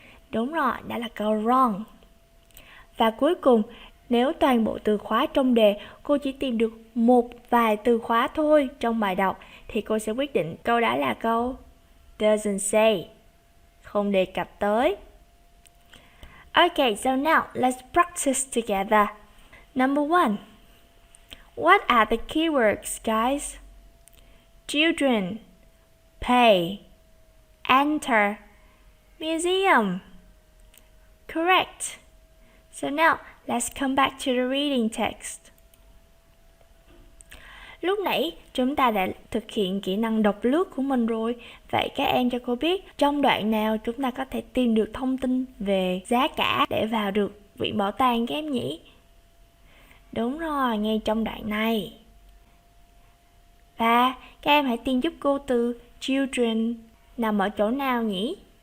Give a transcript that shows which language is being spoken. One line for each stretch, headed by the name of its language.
Vietnamese: Đúng rồi, đó là câu wrong. Và cuối cùng, nếu toàn bộ từ khóa trong đề cô chỉ tìm được một vài từ khóa thôi trong bài đọc thì cô sẽ quyết định câu đó là câu doesn't say, không đề cập tới.
English: Okay, so now let's practice together. Number 1. What are the keywords, guys? Children, pay, enter, museum. Correct. So now, let's come back to the reading text.
Vietnamese: Lúc nãy chúng ta đã thực hiện kỹ năng đọc lướt của mình rồi. Vậy các em cho cô biết trong đoạn nào chúng ta có thể tìm được thông tin về giá cả để vào được viện bảo tàng các em nhỉ? Đúng rồi, ngay trong đoạn này. Và các em hãy tìm giúp cô từ children nằm ở chỗ nào nhỉ?